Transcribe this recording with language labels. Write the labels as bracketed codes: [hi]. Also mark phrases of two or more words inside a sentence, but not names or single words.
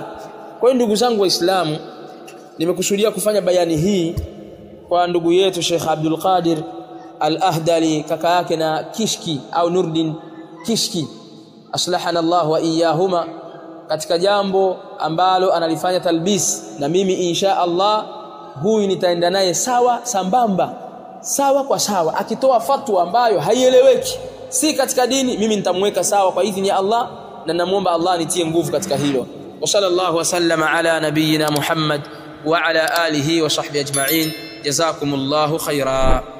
[sw] Kwa hiyo ndugu zangu waislamu, nimekusudia kufanya bayani hii kwa ndugu yetu Sheikh Abdul Qadir Al-Ahdali, kaka yake na Kishki au Nurdin Kishki, [ar] أصلحنا الله وإياهما, [sw] katika jambo ambalo analifanya talbis. Na mimi [ar] إن شاء الله [sw] huyu nitaenda naye sawa sambamba, sawa kwa sawa. Akitoa fatwa ambayo haieleweki, si katika dini, mimi nitamweka sawa kwa idhini ya Allah, na namuomba Allah nitie nguvu katika hilo. [ar] وصلى الله وسلم على نبينا محمد وعلى آله وصحبه أجمعين. جزاكم الله خيرا.